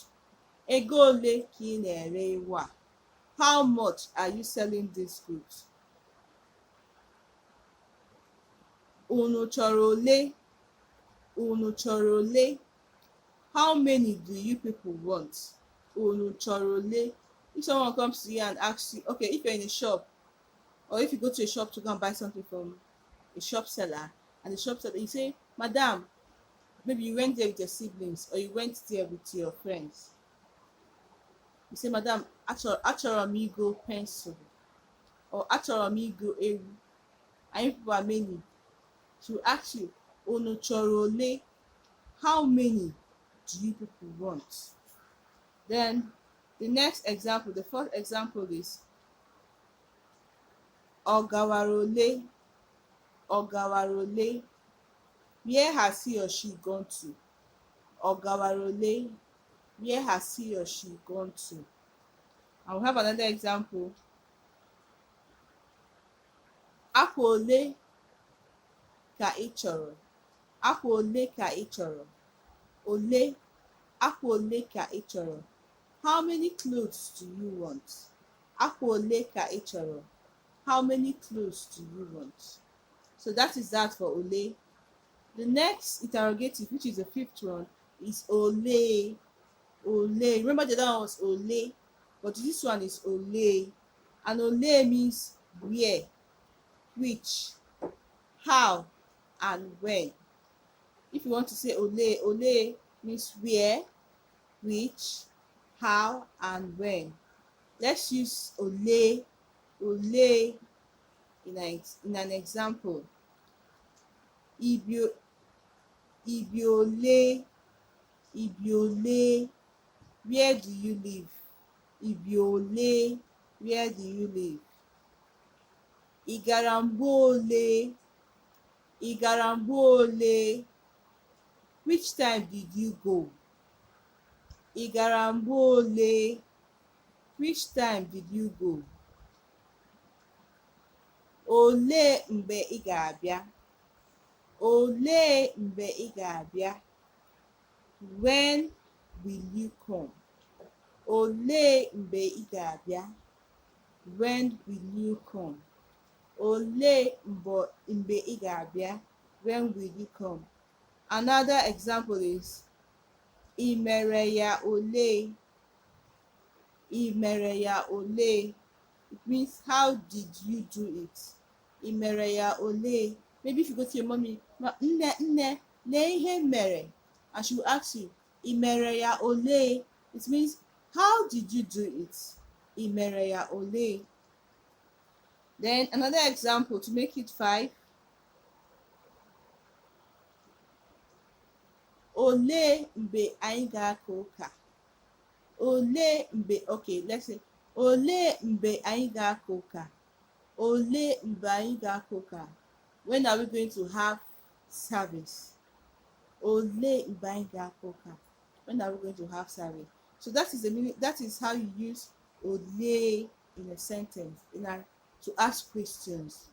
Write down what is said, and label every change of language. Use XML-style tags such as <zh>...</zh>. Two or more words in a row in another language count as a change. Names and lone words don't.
<ig>Ego ole ka ị na-ere ewu a?</ig> <en>How much are you selling this goat?</en> <ig>Unu chọrọ ole? Unu chọrọ ole?</ig> <en>How many do you people want?</en> <ig>Unu chọrọ ole?</ig> <en>If someone comes to you and asks you, okay, if you're in a shop, or if you go to a shop to go and buy something from a shop seller, and the shop seller, you say, Madam, maybe you went there with your siblings, or you went there with your friends. You say, Madam,</en> <ig>achọrọ m igo</ig> <en>pencil, or</en> <ig>achọrọ m igo ewu,</ig> <en>and you people are many. To ask you,</en> <ig>unu chọrọ ole?</ig> <en>How many do you people want? Then the next example, the fourth example is</en> <ig>Ọ gawara ole? Ọ gawara ole?</ig> <en>Where has he or she gone to?</en> <ig>Ọ gawara ole?</ig> <en>Where has he or she gone to? And we have another example.</en> <ig>Akwa ole ka ị chọrọ? Akwa ole ka ị chọrọ? Ole. Akwa ole ka ị chọrọ?</ig> <en>How many clothes do you want?</en> <ig>Akwa ole ka ị chọrọ?</ig> <en>How many clothes do you want? So that is that for Ole. The next interrogative, which is the fifth one, is Olee. Olee. Remember the other one was Ole, but this one is Olee. And Olee means where, which, how, and when. If you want to say Olee, Olee means where, which, how, and when. Let's use Olee. Olee in an example.</en> <ig>Ibi ole? Ibi ole?</ig> <en>Where do you live?</en> <ig>Ibi ole?</ig> <en>Where do you live?</en> <ig>Ị gara mgbe ole? Ị gara mgbe ole?</ig> <en>Which time did you go?</en> <ig>Ị gara mgbe ole?</ig> <en>Which time did you go?</en> <ig>Olee mgbe ị ga-abịa? Olee mgbe ị ga-abịa?</ig> <en>When will you come?</en> <ig>Olee mgbe ị ga-abịa?</ig> <en>When will you come?</en> <ig>Olee mgbe ị ga-abịa?</ig> <en>When will you come? Another example is</en> <ig>I mere ya ole. I mere ya ole.</ig> <en>It means how did you do it?</en> <ig>I mere ya ole.</ig> <en>Maybe if you go to your mommy,</en> <ig>nne, lee ihe mere,</ig> <en>and she will ask you,</en> <ig>I mere ya ole.</ig> <en>It means how did you do it?</en> <ig>I mere ya ole.</ig> <en>Then another example to make it 5.</en> <ig>Olee mgbe anyị ga-aka ụka? Olee mgbe,</ig> <en>okay, let's say,</en> <ig>olee mgbe anyị ga-aka ụka? Olee mgbe anyị ga-aka ụka?</ig> <en>When are we going to have service?</en> <ig>Olee mgbe anyị ga-aka ụka?</ig> <en>When are we going to have service? So that is the meaning. That is how you use olee in a sentence, to ask questions.</en>